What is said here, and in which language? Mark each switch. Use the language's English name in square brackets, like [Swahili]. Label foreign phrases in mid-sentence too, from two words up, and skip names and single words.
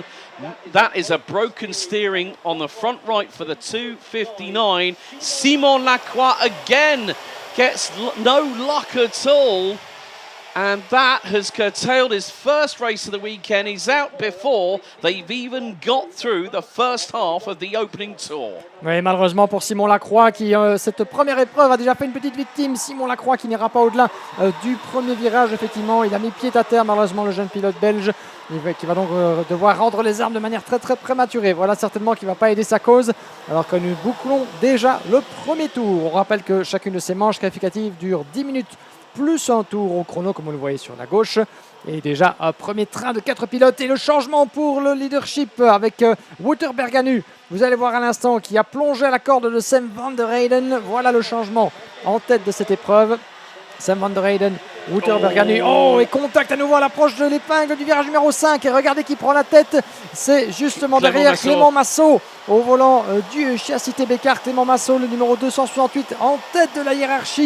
[English] That is a broken steering on the front right for the 259. Simon Lacroix again gets no luck at all. And that has curtailed his first race of the weekend. He's out before they've even got through the first half of the opening tour. [French] Oui, malheureusement pour Simon Lacroix qui, cette première épreuve, a déjà fait une petite victime. Simon Lacroix qui n'ira pas au-delà du premier virage, effectivement. Il a mis pied à terre, malheureusement, le jeune pilote belge, qui va donc devoir rendre les armes de manière très très prématurée. Voilà certainement qui ne va pas aider sa cause, alors que nous bouclons déjà le premier tour. On rappelle que chacune de ces manches qualificatives dure 10 minutes plus un tour au chrono, comme vous le voyez sur la gauche. Et déjà un premier train de 4 pilotes et le changement pour le leadership avec Wouter Berganu. Vous allez voir à l'instant qui a plongé à la corde de Sam van der Heyden. Voilà le changement en tête de cette épreuve. Sam van der Heyden, Wouter Berganu. Oh, et contact à nouveau à l'approche de l'épingle du virage numéro 5. Et regardez qui prend la tête. C'est justement derrière Clément Massot au volant du châssis TB-Car. Clément Massot, le numéro 268, en tête de la hiérarchie.